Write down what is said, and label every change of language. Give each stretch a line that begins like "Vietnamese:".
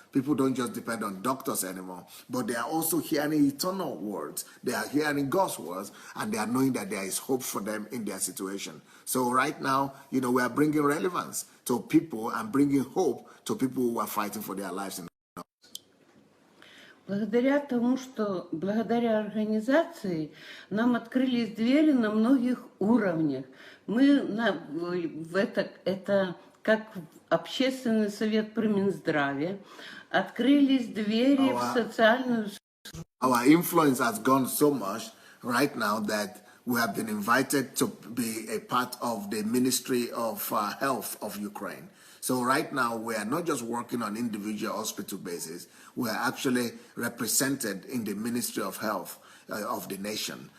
English: People don't just depend on doctors anymore, but they are also hearing eternal words. They are hearing God's words, and they are knowing that there is hope for them in their situation. So right now, we are bringing relevance to people and bringing hope to people who are fighting for their lives.
Russian: Благодаря тому, что благодаря организации нам открылись двери на многих уровнях. Это как общественный совет при Минздраве, открылись двери в социальную...
English: Our influence has gone so much right now that we have been invited to be a part of the Ministry of Health of Ukraine. So right now, we are not just working on individual hospital basis, we are actually represented in the Ministry of Health of the nation.